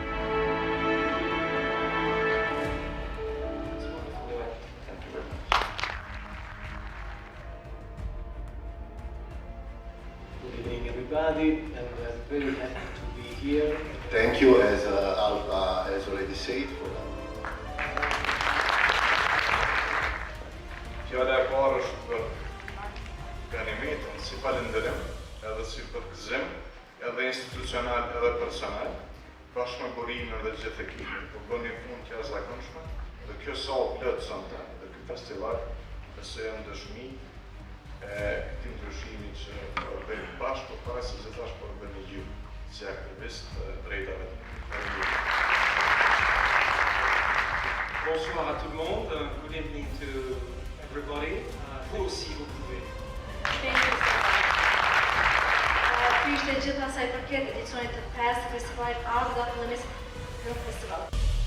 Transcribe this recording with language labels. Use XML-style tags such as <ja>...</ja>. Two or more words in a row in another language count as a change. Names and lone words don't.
<en>Good evening everybody, and I'm very happy to be here. Thank you, as Alba has already said, for</en> <sq>Fjala e parë është për Ganymedën si falënderim, edhe si përgëzim, edhe institucional edhe personal, bashkë me burimin dhe gjithë ekipin, po bën një punë të jashtëzakonshme, dhe kjo sallë plotësonte, dhe ky festival besoj janë dëshmi këtij ndryshimi që po bëjmë bashkë, por para se të thash po bëni ju si aktivist drejtave.</sq> <fr>Bonsoir à tout le monde,</fr> <en>good evening to everybody.</en> <fr>Vous aussi vous pouvez.</fr> <sq>Ky ishte gjithë asaj përket edicionit të 5 të festivalit Art Without Limits Film Festival.</sq>